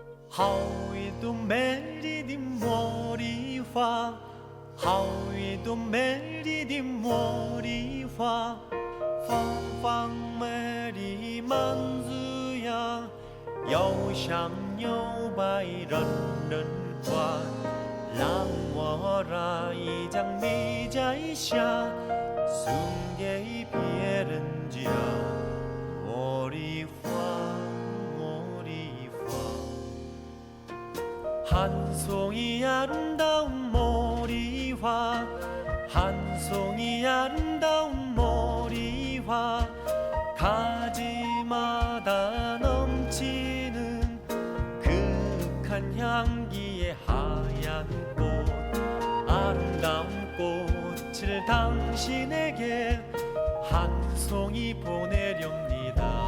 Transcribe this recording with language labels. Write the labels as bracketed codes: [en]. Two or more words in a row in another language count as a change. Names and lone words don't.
[zh] 好一朵美丽的茉莉花，好一朵美丽的茉莉花，方方美丽满枝桠，又香又白人人夸。让我来将你摘下，送给别人家。茉莉花，茉莉花， [ko] 한 송이 아름다운 머리화, 한 송이 아름다운 머리화, 가지마다 넘치는 극한 향기의 하얀 꽃, 아름다운 꽃을 당신에게 한 송이 보내렵니다.